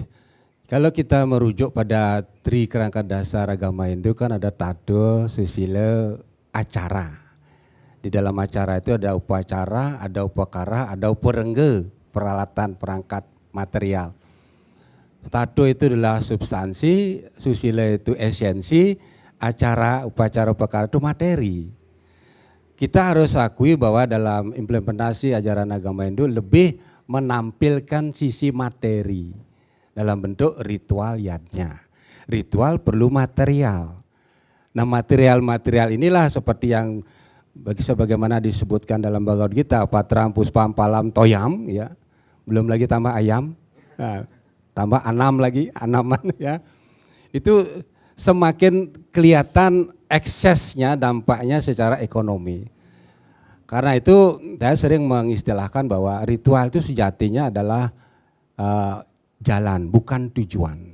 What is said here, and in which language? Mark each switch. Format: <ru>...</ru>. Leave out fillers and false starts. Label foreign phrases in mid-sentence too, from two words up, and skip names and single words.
<id>Kalau kita merujuk pada Tri Kerangka Dasar Agama Hindu kan ada tado, susila, acara. Di dalam acara itu ada upacara, ada upakara, ada uparengge, peralatan, perangkat, material. Tado itu adalah substansi, susila itu esensi, acara, upacara, upakara itu materi. Kita harus akui bahwa dalam implementasi ajaran agama Hindu lebih menampilkan sisi materi dalam bentuk ritual yadnya. Ritual perlu material. Nah, material-material inilah seperti yang sebagaimana disebutkan dalam Bhagavad Gita,</id> <sa>patram puspam palam toyam,</sa> <id>ya, belum lagi tambah ayam, nah, tambah anaman ya, itu semakin kelihatan eksesnya, dampaknya secara ekonomi. Karena itu saya sering mengistilahkan bahwa ritual itu sejatinya adalah jalan, bukan tujuan.</id>